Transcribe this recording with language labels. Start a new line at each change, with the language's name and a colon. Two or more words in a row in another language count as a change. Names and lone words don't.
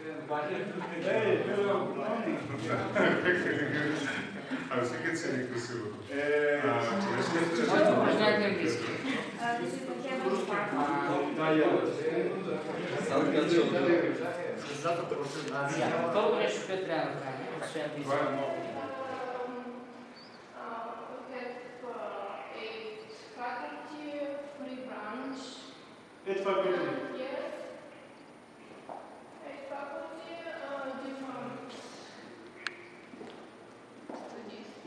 Bulgarian: А всеки цели красиво.
Russian: Можно английский.
English: This is the chemistry part.
Bulgarian: Какво говориш, което трябва да направим? Освен английски.
English: Eight faculty. Yes. Eight faculty, different studies.